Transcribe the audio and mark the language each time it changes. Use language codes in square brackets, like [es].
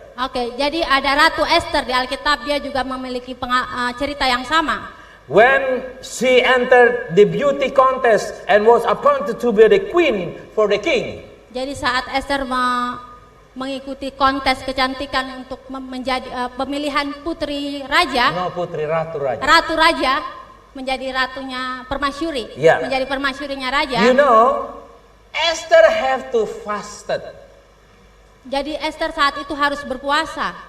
[id] Oke, jadi ada Ratu Esther di Alkitab, dia juga memiliki cerita yang sama. [en] When she entered the beauty contest and was appointed to be the queen for the king. [id] Jadi saat Esther mengikuti kontes kecantikan untuk menjadi pemilihan putri raja, No, putri ratu raja. ratu raja menjadi ratunya permasyuri, [en] Yeah. [id] menjadi permasyurinya raja. [en] You know, Esther have to fasted. [id] Jadi Esther saat itu harus berpuasa